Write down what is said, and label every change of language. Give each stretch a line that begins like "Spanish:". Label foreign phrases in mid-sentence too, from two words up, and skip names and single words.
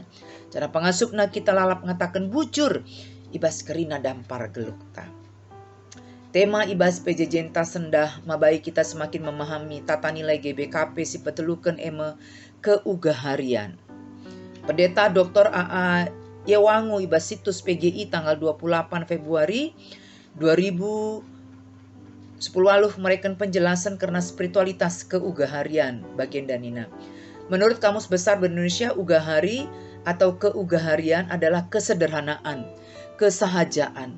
Batak Karo: Cara pengasupna kita lalap ngatakan bujur ibas kerina dampar gelukta. Tema ibas PJJ ta sendah mabai kita
Indonesian: semakin memahami tata nilai GBKP
Batak Karo: si petelukan keugaharian.
Indonesian: Pendeta Dr.
Batak Karo: AA Yewangu ibas situs PGI tanggal 28 Februari 2010 lalu mereka penjelasan karena spiritualitas keugaharian bagian danina.
Indonesian: Menurut Kamus Besar Indonesia, ugahari atau keugaharian adalah kesederhanaan, kesahajaan.